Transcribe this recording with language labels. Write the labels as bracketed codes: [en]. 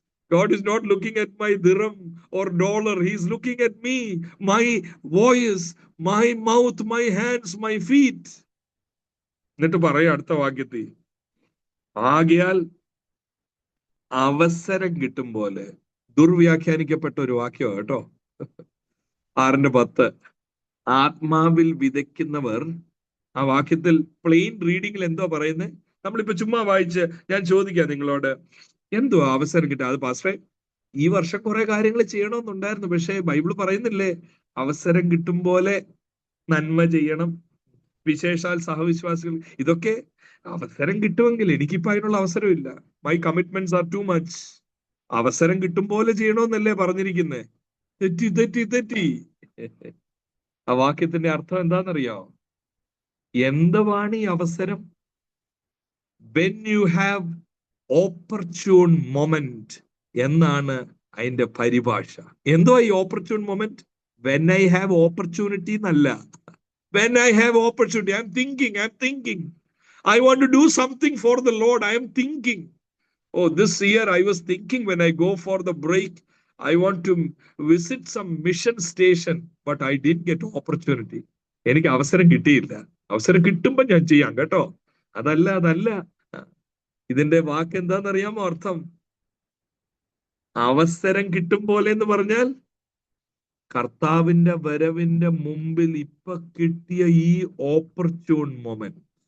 [en] God is not looking at my dirham or dollar. He is looking at me, my voice, my mouth, my hands, my feet. [ml] എന്നിട്ട് പറയാം അടുത്ത വാക്യത്തിൽ, ആകയാൽ അവസരം കിട്ടും പോലെ. ദുർവ്യാഖ്യാനിക്കപ്പെട്ട ഒരു വാക്യം കേട്ടോ, 6-10. ആത്മാവിൽ വിതയ്ക്കുന്നവർ, ആ വാക്യത്തിൽ പ്ലെയിൻ റീഡിങ്ങിൽ എന്തോ പറയുന്നത്? നമ്മളിപ്പോ ചുമ്മാ വായിച്ച് ഞാൻ ചോദിക്കാം നിങ്ങളോട്, എന്തോ അവസരം കിട്ടുക? അത് പാസ്റ്ററെ, ഈ വർഷം കുറെ കാര്യങ്ങൾ ചെയ്യണമെന്നുണ്ടായിരുന്നു, പക്ഷെ ബൈബിൾ പറയുന്നില്ലേ അവസരം കിട്ടും പോലെ നന്മ ചെയ്യണം, വിശേഷാൽ സഹവിശ്വാസികൾ. ഇതൊക്കെ അവസരം കിട്ടുമെങ്കിൽ, എനിക്കിപ്പോ അതിനുള്ള അവസരമില്ല. [en] My commitments are too much. [ml] അവസരം കിട്ടും പോലെ ചെയ്യണമെന്നല്ലേ പറഞ്ഞിരിക്കുന്നേ? തെറ്റി. ആ വാക്യത്തിന്റെ അർത്ഥം എന്താണെന്നറിയാമോ? എന്തുവാണ് ഈ അവസരം? [en] when you have opportune moment [ml] എന്നാണ് അതിന്റെ പരിഭാഷ. എന്തോ ഈ opportune moment? [en] when I have opportunity [ml] എന്നല്ല. [en] When I have opportunity, I am thinking, I want to do something for the Lord. I am thinking, oh, this year I was thinking when I go for the break, I want to visit some mission station, but I didn't get opportunity. [ml] എനിക്ക് അവസരം കിട്ടിയില്ല. അവസരം കിട്ടുമ്പോ ഞാൻ ചെയ്യാം കേട്ടോ, അതല്ല. ഇതിന്റെ വാക്ക് എന്താണെന്നറിയാമോ അർത്ഥം? അവസരം കിട്ടും പോലെ എന്ന് പറഞ്ഞാൽ, കർത്താവിന്റെ വരവിന്റെ മുമ്പിൽ ഇപ്പൊ കിട്ടിയ ഈ ഓപ്പർച്യൂൺ മൊമെന്റ്.